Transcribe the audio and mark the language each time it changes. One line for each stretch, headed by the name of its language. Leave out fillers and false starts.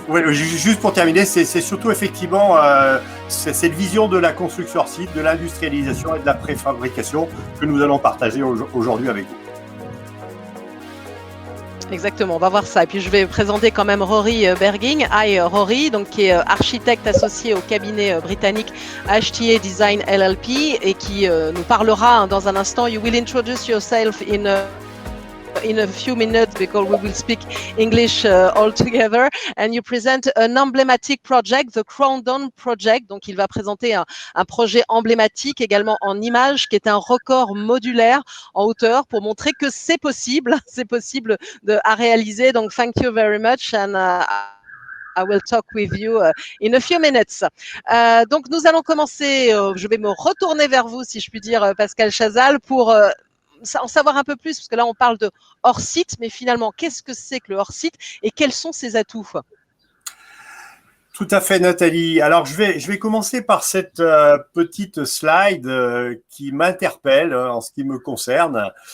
French: Juste pour terminer, c'est surtout effectivement cette vision de la construction hors site, de l'industrialisation et de la préfabrication que nous allons partager aujourd'hui avec vous. Exactement, on va voir ça. Et puis je vais présenter quand même Rory Berging. Hi Rory, donc qui est architecte associé au cabinet britannique HTA Design LLP et qui nous parlera dans un instant.
English: You will introduce yourself in a few minutes because we will speak English all together, and you present an emblematic project, the Crown Down Project.
French: Donc il va présenter un projet emblématique également en images qui est un record modulaire en hauteur pour montrer que c'est possible à réaliser.
English: Donc thank you very much and I will talk with you in a few minutes.
French: Donc nous allons commencer, je vais me retourner vers vous si je puis dire Pascal Chazal pour en savoir un peu plus, parce que là on parle de hors-site, mais finalement qu'est-ce que c'est que le hors-site et quels sont ses atouts? Tout à fait Nathalie. Alors je vais commencer par cette petite slide qui m'interpelle en ce qui me concerne.